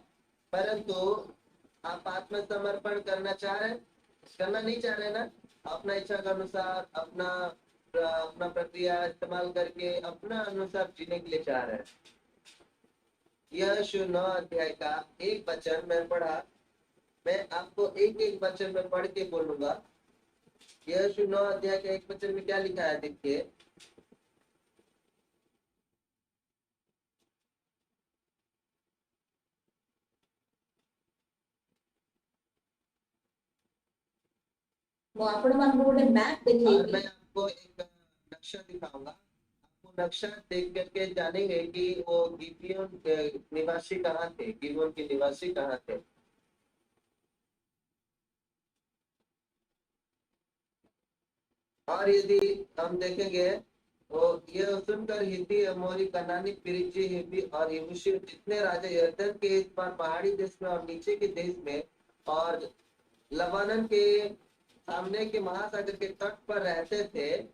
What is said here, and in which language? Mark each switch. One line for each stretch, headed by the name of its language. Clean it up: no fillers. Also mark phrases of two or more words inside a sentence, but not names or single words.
Hindi: परंतु आप आत्मसमर्पण करना चाह रहे हैं, करना नहीं चाह रहे ना, अपना इच्छा के अनुसार अपना अपना प्रक्रिया इस्तेमाल करके अपना अनुसार जीने के लिए चाह रहे हैं। यह 9 अध्याय का एक वचन मैं पढ़ा, मैं आपको एक एक वचन में पढ़ के बोलूंगा। यह 9 अध्याय के एक वचन में क्या लिखा है, देखिए।
Odia: ମୁଁ ଆପଣମାନଙ୍କୁ ଗୋଟେ ମ୍ୟାପ୍
Hindi: और
Odia: ଦେଖେଇବି।
Hindi: मैं आपको एक नक्शा दिखाऊंगा। आपको नक्शा देख करके जानेंगे कि वो गिबियोन के निवासी कहाँ थे, गिबियोन के निवासी कहाँ थे। और यदि हम देखेंगे, तो ये सुनकर हिब्बी, अमोरी, कनानी, पेरिजी, हिब्बी और यबूसी जितने राजा यरदन के इस पार पहाड़ी देश में और नीचे के देश में और लबानन के सामने के महासागर के तट पर रहते थे,